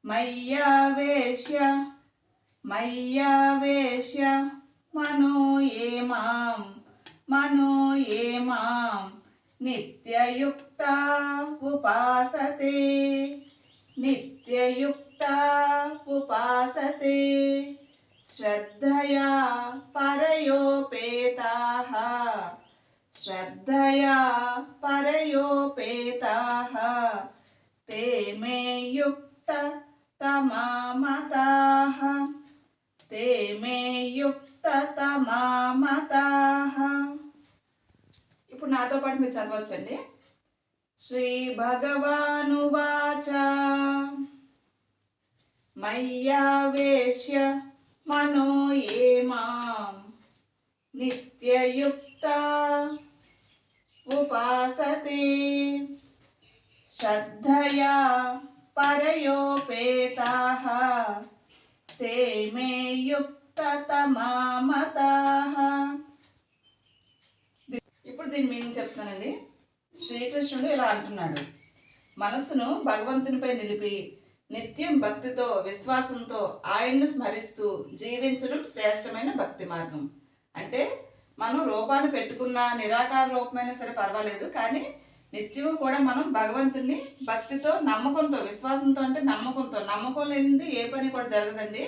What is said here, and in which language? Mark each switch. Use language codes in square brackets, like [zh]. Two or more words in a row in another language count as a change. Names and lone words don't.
[sa] మయ్యావేశ్య మయ్యావేశ్య మనో ఏ మాం నిత్యయుక్త ఉపాసతే నిత్యయుక్త ఉపాసతే శ్రద్ధయా పరయోపేతాః శ్రద్ధయా పరయోపేతాః ते मे युक्ततमा मताः ते मे युक्ततमा मताः. [te] ఇప్పుడు నాతో పాటు మీరు చదవచ్చండి. [sa] శ్రీ భగవానువాచ మయ్యావేశ్య మనో ఏ మాం నిత్యయుక్త ఉపాసతే శ్రద్ధయా పరయోపేతాః ते मे युक्ततमा मताः. [te] ఇప్పుడు దీని మీనింగ్ చెప్తానండి. శ్రీకృష్ణుడు ఇలా అంటున్నాడు, మనసును భగవంతునిపై నిలిపి నిత్యం భక్తితో విశ్వాసంతో ఆయన్ను స్మరిస్తూ జీవించడం శ్రేష్టమైన భక్తి మార్గం. అంటే మనం రూపాన్ని పెట్టుకున్న నిరాకార రూపమైనా సరే పర్వాలేదు, కానీ నిత్యము కూడా మనం భగవంతుని భక్తితో నమ్మకంతో విశ్వాసంతో, అంటే నమ్మకం లేనిది ఏ పని కూడా జరగదండి.